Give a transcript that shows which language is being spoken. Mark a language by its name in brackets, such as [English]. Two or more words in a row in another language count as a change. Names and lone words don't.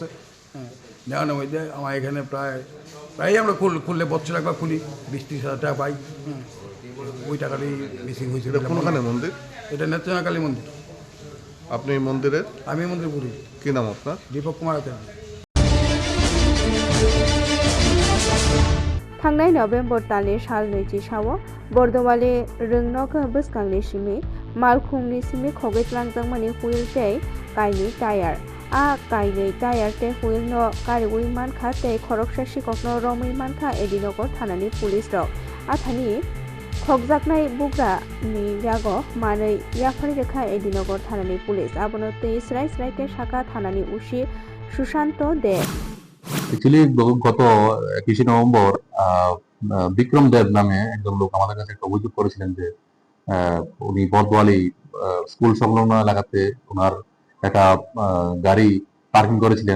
[Bangla] দেওয়ানোর মধ্যে আমার এখানে প্রায় আমরা খুললে 72 টাকা খুলি, 20-30 হাজার টাকা পাই। ওই টাকাটাই মিসিং হয়েছিল। কোনখানে মন্দির? এটা নেত্রকোনা কালী মন্দির। আপনি এই মন্দিরের? আমি এই মন্দির পুরী। কি নাম আপনার? দীপক কুমার আচার্য। [Kok Borok] थांनाय नभेम्बर तालनि साल 27 बर्दवाली रोंनक बसकांनि सिमि मालखुंनि सिमि खगैस्लांजांमानि हुइल तै काइनि टायार आ काइनि टायार तै हुइल न कारिउइ मानखा तै खरकसा सिककनो रमै मानखा एदिनगर थानानि पुलिस रक आथानि खगजाकनाय बुग्रा नि जागो मानै याफारि रेखा एदिनगर थानानि पुलिस आबनो तै स्राय स्रायके शाखा थानानि उसी सुशांत दे। [Bangla] অ্যাকচুয়ালি গত 21 নভেম্বর বিক্রম দেব নামে একজন লোক আমাদের কাছে একটা অভিযোগ করেছিলেন যে উনি বর্দোয়ালি স্কুল সংলগ্ন এলাকাতে ওনার একটা গাড়ি পার্কিং করেছিলেন।